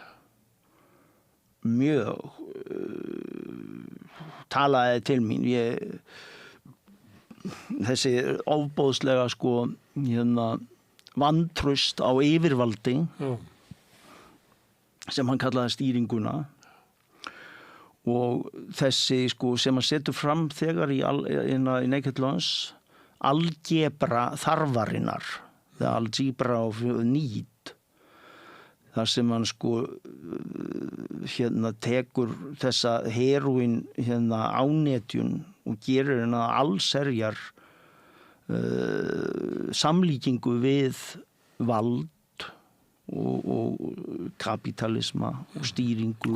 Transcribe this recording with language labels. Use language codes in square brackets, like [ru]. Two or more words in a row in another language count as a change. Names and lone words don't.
[is] mjög talaði til mín þessi ofboðslega sko vantraust á yfirvaldi sem hann kallaði stýringuna og þessi sko sem hann setur fram þegar í [en] Naked Lunch [is] algebra þarfarinnar [en] the algebra of need [is] þar sem hann sko tekur þessa heroin ánetjun og gerir hennar allserjar samlíkingu við vald og kapitalisma og stýringu